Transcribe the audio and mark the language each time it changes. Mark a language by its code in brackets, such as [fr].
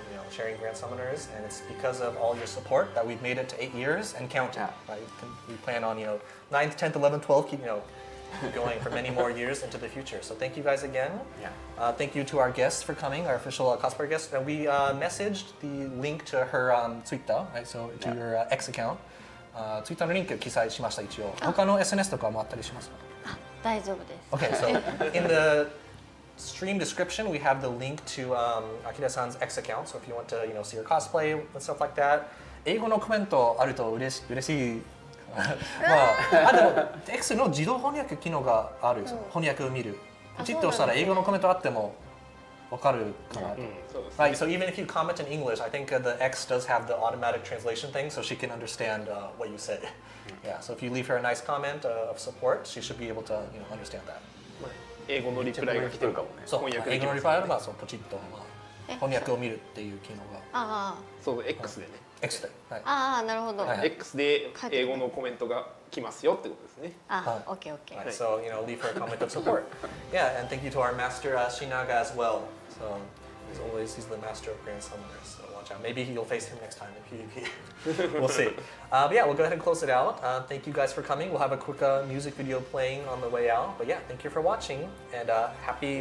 [en] Sharing Grand Summoners, and it's because of all your support that we've made it to 8 years and counting. Yeah. Right? We plan on 9th, 10th, 11th, 12th, keep going for many more years into the future. So thank you guys again. Yeah. Thank you to our guests for coming, our official cosplayer guest. We messaged the link to her Twitter, right? So to your X account. [ja] Twitter のリンク記載しました一応。他の SNS とかもあったりしますか？大丈夫です。 [en] Okay, so in the stream description, we have the link to Akira-san's X account. So if you want to, see her cosplay and stuff like that, [ja] 英語のコメントあると嬉しい。でも X の自動翻訳機能がある。翻訳を見る。ポチッと押したら英語のコメントあってもわかるかなと。 [en] Right, so even if you comment in English, I think the X does have the automatic translation thing, so she can understand what you say. Yeah, so if you leave her a nice comment of support, she should be able to, understand that. [ja] 英語のリプライが来てるかもね。そう、翻訳で英語のきますリプライあればポチッと翻訳を見るっていう機能があそう X でね。 X で。はい。あ、なるほど。はい X で英語のコメントが来ますよってことですね。オッケーオッケー。 [en] Right, so leave her a comment of support. Yeah, and thank you to our master Shinnaga as well. So as always, he's the master of Grand Summoners. So watch out. Maybe you'll face him next time in PvP. We'll see. But yeah, we'll go ahead and close it out. Thank you guys for coming. We'll have a quick music video playing on the way out. But yeah, thank you for watching and happy